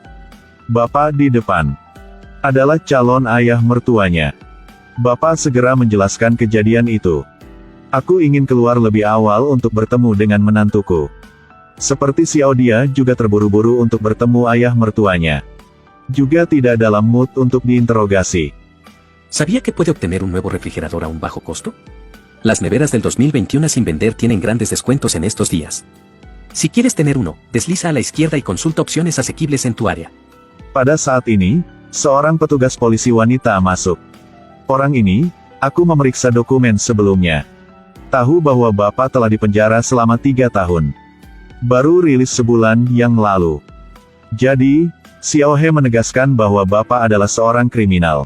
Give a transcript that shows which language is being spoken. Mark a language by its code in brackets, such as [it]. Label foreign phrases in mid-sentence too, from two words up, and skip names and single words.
[id] Bapak di depan adalah calon ayah mertuanya. Bapak segera menjelaskan kejadian itu. Aku ingin keluar lebih awal untuk bertemu dengan menantuku. Seperti Xiao dia juga terburu-buru untuk bertemu ayah mertuanya. Juga tidak dalam mood untuk diinterogasi. [es] ¿Sabía que puede obtener un nuevo refrigerador a un bajo costo? Las neveras del 2021 sin vender tienen grandes descuentos en estos días. Si quieres tener uno, desliza a la izquierda y consulta opciones asequibles en tu área. [id] Pada saat ini, seorang petugas polisi wanita masuk. Orang ini, aku memeriksa dokumen sebelumnya. Tahu bahwa Bapak telah dipenjara selama 3 tahun. Baru rilis sebulan yang lalu. Jadi, Xiao He menegaskan bahwa Bapak adalah seorang kriminal.